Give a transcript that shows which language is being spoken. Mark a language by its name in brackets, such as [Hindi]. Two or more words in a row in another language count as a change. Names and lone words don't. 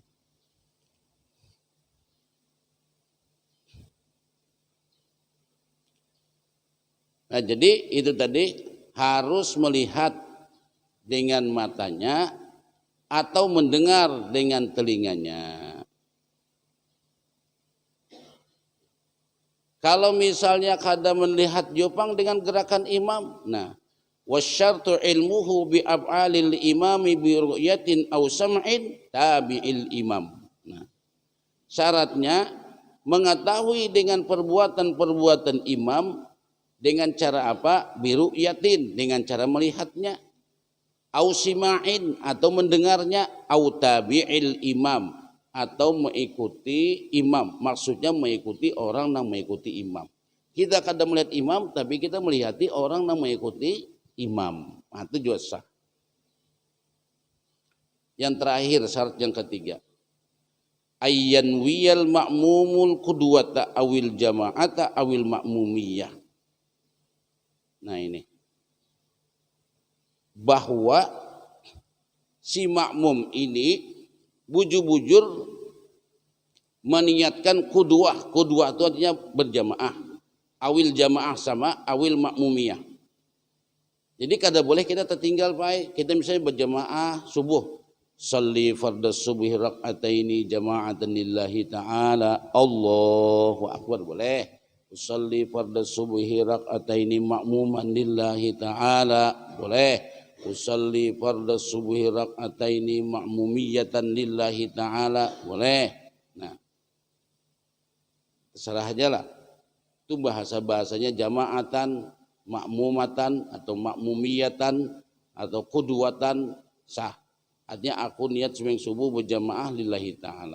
[Banjar] Nah jadi itu tadi harus melihat dengan matanya atau mendengar dengan telinganya. Kalau misalnya kada melihat jopang dengan gerakan imam, nah [Arabic] وشرطه علمه بأفعال الإمام برؤية أو سمع تابع الإمام. [Banjar] Nah, syaratnya mengetahui dengan perbuatan-perbuatan imam dengan cara apa? [Arabic] برؤية, [Banjar] dengan cara melihatnya. [Arabic] أو سماع, [Banjar] atau mendengarnya, [Arabic] أو تابع الإمام, [Banjar] atau mengikuti imam. Maksudnya mengikuti orang yang mengikuti imam. Kita kadang melihat imam, tapi kita melihati orang yang mengikuti imam. Nah, itu juga sah. Yang terakhir syarat yang ketiga, [Arabic] أن ينوي المأموم القدوة أو الجماعة أو المأمومية. [Banjar] Nah ini, bahwa si makmum ini bujur-bujur meniatkan qudwah. Qudwah itu artinya berjamaah, [Arabic] أو الجماعة [Banjar] sama [Arabic] أو المأمومية. [Banjar] Jadi kada boleh kita tertinggal, Pak. Kita misalnya berjamaah subuh, [Arabic] صل فرض الصبح ركعتين جماعة لله تعالى الله أكبر, boleh. أصلي فرض الصبح ركعتين مأموما لله تعالى, boleh. أصلي فرض الصبح ركعتين مأمومية لله تعالى, [Banjar] boleh. Nah, terserah aja lah. Itu bahasa-bahasanya jama'atan, makmumatan atau makmumiyatan atau qudwatan sah. Artinya aku niat sembahyang subuh berjamaah [Arabic] لله تعالى.